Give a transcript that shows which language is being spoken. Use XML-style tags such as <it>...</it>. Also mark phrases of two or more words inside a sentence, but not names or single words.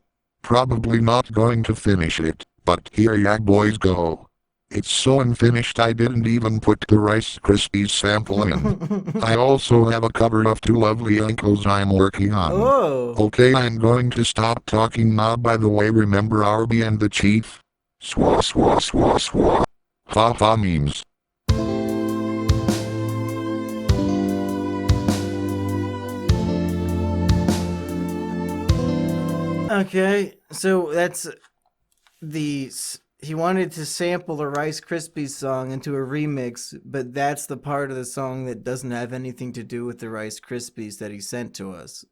<en>Probably not going to finish it, but here ya boys go. It's so unfinished I didn't even put the Rice Krispies sample in. I also have a cover of Two Lovely Uncles I'm working on. Oh. Okay, I'm going to stop talking now. By the way, remember Arby and the Chief? Swa swa swa swa. Ha ha memes. Okay, so that's he wanted to sample the Rice Krispies song into a remix, but that's the part of the song that doesn't have anything to do with the Rice Krispies that he sent to us.</en>